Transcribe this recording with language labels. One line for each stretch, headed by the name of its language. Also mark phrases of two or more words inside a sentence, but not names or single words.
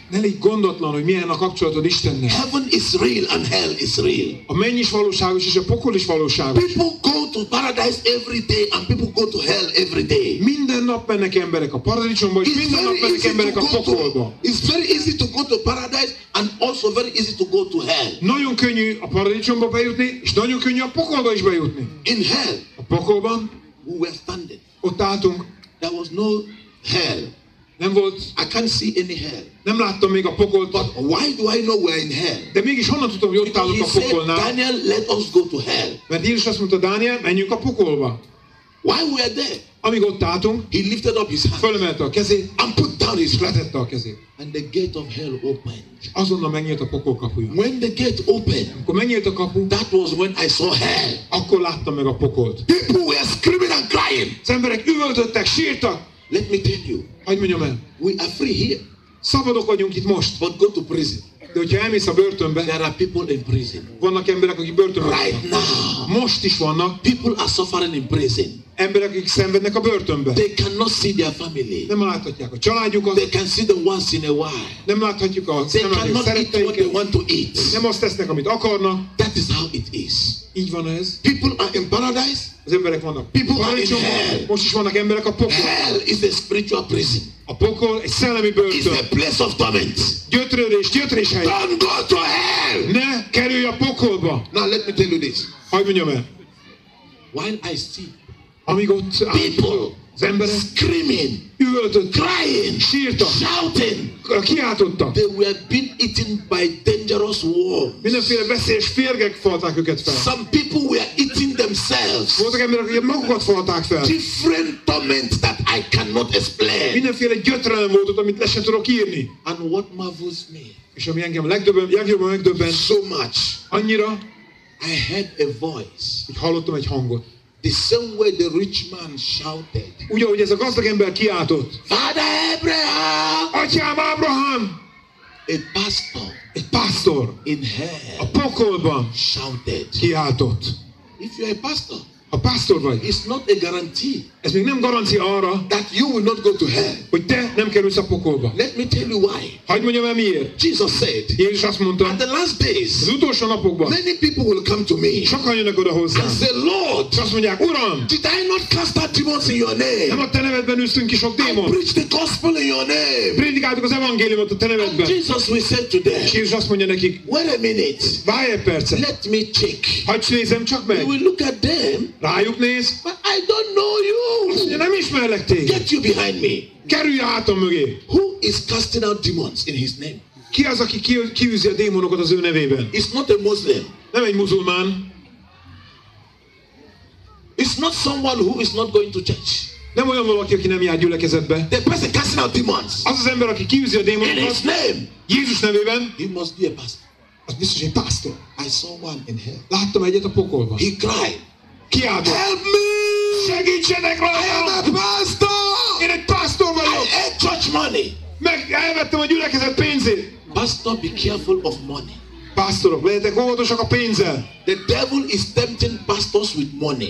Hungarian: Ne légy gondatlan, hogy milyen a kapcsolatod Istennel.
English: Heaven is real and hell is real.
Hungarian: A menny is valóságos, és a pokol is valóságos.
English: People go to paradise every day and people go to hell every day.
Hungarian: Minden nap mennek emberek a paradicsomba, és minden nap mennek emberek a pokolba.
English: It's very easy to go to paradise and also very easy to go to hell.
Hungarian: Nagyon könnyű a paradicsomba bejutni, és nagyon könnyű a pokolba is bejutni.
English: In hell,
Hungarian: A pokolban
English: we were standing.
Hungarian: ott álltunk,
English: There was no hell.
Hungarian: nem volt,
English: I can't see any hell.
Hungarian: nem láttam még a pokolt,
English: But why do I know we're in hell?
Hungarian: de mégis honnan tudtam, hogy ott
English: Because
Hungarian: állunk
English: he
Hungarian: a
English: said,
Hungarian: pokolnál?
English: Daniel, let us go to hell.
Hungarian: Mert Jézus azt mondta, Dániel, menjünk a pokolba.
English: While we were there,
Hungarian: Amíg ott álltunk,
English: he lifted up his hand
Hungarian: fölemelte a kezét,
English: and put down his
Hungarian: és
English: hand.
Hungarian: letette a kezét.
English: And the gate of hell opened.
Hungarian: És azonnal megnyílt a pokol kapuja.
English: When the gate opened,
Hungarian: Amikor megnyílt a kapu,
English: that was when I saw hell.
Hungarian: akkor láttam meg a pokolt.
English: People were screaming and crying.
Hungarian: Az emberek üvöltöttek, sírtak.
English: Let me tell you,
Hungarian: Hadd mondjam el,
English: we are free here,
Hungarian: szabadok vagyunk itt most,
English: but go to prison.
Hungarian: de hogyha elmész a börtönbe,
English: There are people in prison.
Hungarian: vannak emberek, akik börtönben
English: Right
Hungarian: vannak.
English: now,
Hungarian: Most is vannak.
English: people are suffering in prison.
Hungarian: Emberek, akik szenvednek a börtönben.
English: They cannot see their family.
Hungarian: Nem láthatják a családjukat.
English: They can see them once in a while.
Hungarian: Nem láthatjuk
English: They cannot eat what they
Hungarian: szeretteiket.
English: want to eat.
Hungarian: Nem azt tesznek, amit akarnak.
English: That is how it is.
Hungarian: Így van ez.
English: People are in paradise.
Hungarian: Az emberek vannak
English: People are in hell.
Hungarian: Most is vannak emberek a pokolban.
English: Hell is a spiritual prison.
Hungarian: A pokol egy szellemi
English: It's
Hungarian: börtön.
English: a place of torment.
Hungarian: Gyötrés hely.
English: Don't go to hell.
Hungarian: Ne kerülj a pokolba.
English: Now let me tell you this.
Hungarian: Hadd mondjam el.
English: While I see
Hungarian: Amíg ott
English: people
Hungarian: az emberek
English: screaming,
Hungarian: üvöltött,
English: crying,
Hungarian: sírtak,
English: shouting,
Hungarian: kiáltottak.
English: they were being eaten by dangerous worms.
Hungarian: Mindenféle veszélyes férgek falták őket fel.
English: Some people were eating themselves.
Hungarian: Voltak emberek, akik magukat falták fel.
English: Different torments that I cannot explain.
Hungarian: Mindenféle gyötrelem volt ott, amit le sem tudok írni.
English: And what marvels me
Hungarian: És ami engem legjobban megdöbbent,
English: so much,
Hungarian: annyira,
English: I heard a voice.
Hungarian: hogy hallottam egy hangot.
English: The same way the rich man shouted,
Hungarian: Úgy, ahogy ez a gazdag ember kiáltott.
English: Father Abraham!
Hungarian: Atyám Ábrahám!
English: A pastor
Hungarian: Egy pásztor
English: in
Hungarian: a
English: hell
Hungarian: pokolban
English: shouted.
Hungarian: kiáltott.
English: If you're a pastor,
Hungarian: Ha pásztor vagy,
English: it's not a guarantee
Hungarian: ez még nem garancia arra,
English: that you will not go to hell.
Hungarian: hogy te nem kerülsz a pokolba.
English: Let me tell you why.
Hungarian: Hadd mondjam el miért.
English: Jesus said,
Hungarian: Jézus azt mondta,
English: at the last days,
Hungarian: az utolsó napokban
English: many people will come to me
Hungarian: sokan jönnek oda hozzám.
English: and say, Lord,
Hungarian: És azt mondják, Uram,
English: did I not cast out demons in your
Hungarian: nem
English: name?
Hungarian: a te nevedben űztünk ki sok
English: I
Hungarian: démon.
English: preach the gospel in your name.
Hungarian: Prédikáltuk az evangéliumot a te
English: And
Hungarian: nevedben.
English: Jesus will say to them,
Hungarian: És Jézus azt mondja nekik,
English: wait a minute,
Hungarian: várj egy percet,
English: let me check.
Hungarian: hadd nézem csak meg.
English: You will look at them,
Hungarian: Rájuk néz,
English: but I don't know
Hungarian: azt mondja,
English: you.
Hungarian: nem ismerlek téged.
English: Get you behind me.
Hungarian: Kerülj hátam mögé.
English: Who is casting out demons in his name?
Hungarian: Ki az, aki kiűzi a démonokat az ő nevében?
English: It's not a Muslim.
Hungarian: Nem egy muzulmán,
English: It's not someone who is not going to church.
Hungarian: nem olyan valaki, aki nem jár gyülekezetbe.
English: The person casting out demons
Hungarian: Az az ember, aki kiűzi a
English: in his
Hungarian: démonokat,
English: name,
Hungarian: Jézus nevében,
English: he must be a pastor.
Hungarian: az biztos egy pásztor.
English: I saw one in hell.
Hungarian: Láttam egyet a pokolban.
English: He cried,
Hungarian: Kiáltott.
English: help me!
Hungarian: Segítsenek
English: I am
Hungarian: rajtam!
English: a pastor!
Hungarian: Én egy pásztor
English: I
Hungarian: vagyok!
English: ate church money.
Hungarian: Meg elvettem a gyülekezet pénzét!
English: Pastor, be careful of money.
Hungarian: Pásztorok, legyetek óvatosak a pénzzel!
English: The devil is tempting pastors with money.